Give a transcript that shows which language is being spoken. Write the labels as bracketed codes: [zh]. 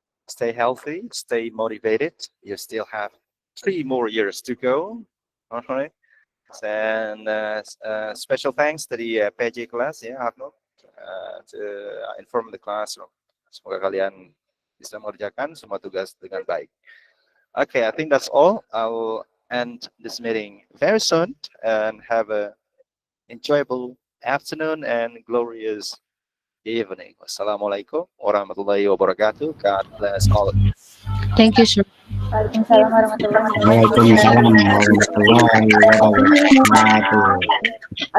[en] Stay healthy, stay motivated. You still have 3 more years to go. All right. And special thanks to the PJ class, yeah, Arnold, to inform the classroom. [id] Semoga kalian bisa mengerjakan semua tugas dengan baik. [en] Okay, I think that's all. I'll end this meeting very soon and have a enjoyable afternoon and glorious evening. [ar] Wassalamualaikum warahmatullahi wabarakatuh. [en] God bless all of you. Thank you, sir. Thank you, Mr. [ar] Waalaikumsalam warahmatullahi wabarakatuh.